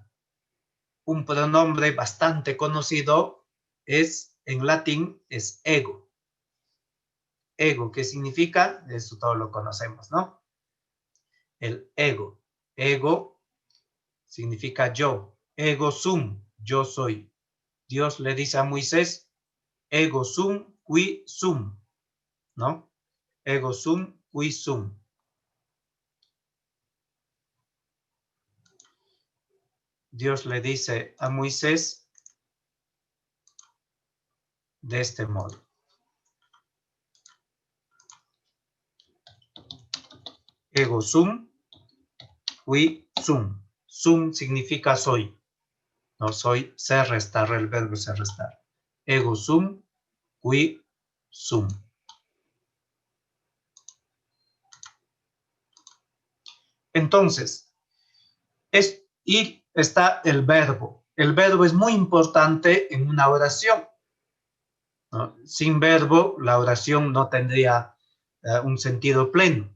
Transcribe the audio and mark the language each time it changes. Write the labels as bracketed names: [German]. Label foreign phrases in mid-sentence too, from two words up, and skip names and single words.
[Spanish] Un pronombre bastante conocido en latín, es ego. Ego, ¿qué significa? Eso todos lo conocemos, ¿no? El ego. Ego significa yo. [Latin] Ego sum, [Spanish] yo soy. Dios le dice a Moisés, [Latin] ego sum qui sum, ¿no? Ego sum qui sum. [Spanish] Dios le dice a Moisés de este modo. [Latin] Ego sum qui sum. [Spanish] Sum significa soy. No soy, se restar, el verbo se restar. [Latin] Ego sum qui sum. [Spanish] Entonces, y está el verbo. El verbo es muy importante en una oración, ¿no? Sin verbo, la oración no tendría un sentido pleno.